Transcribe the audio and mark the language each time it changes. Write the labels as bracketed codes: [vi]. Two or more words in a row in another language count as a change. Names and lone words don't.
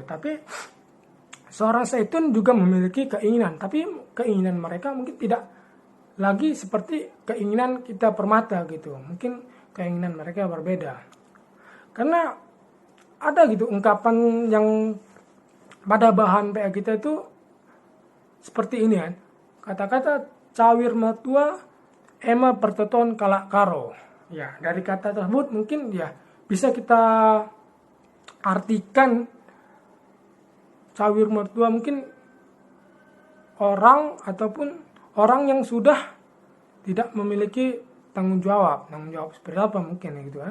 [id] Tapi seorang Zaitun juga memiliki keinginan, tapi keinginan mereka mungkin tidak lagi seperti keinginan kita permata gitu. Mungkin keinginan mereka berbeda. Karena ada gitu ungkapan yang pada bahan PA kita itu seperti ini kan. [btx] Kata-kata cawir matua ema pertoton kalak karo. [id] Ya, dari kata tersebut mungkin ya bisa kita artikan [btx] cawir mertua [id] mungkin orang ataupun orang yang sudah tidak memiliki tanggung jawab seperti apa mungkin ya gitu ya.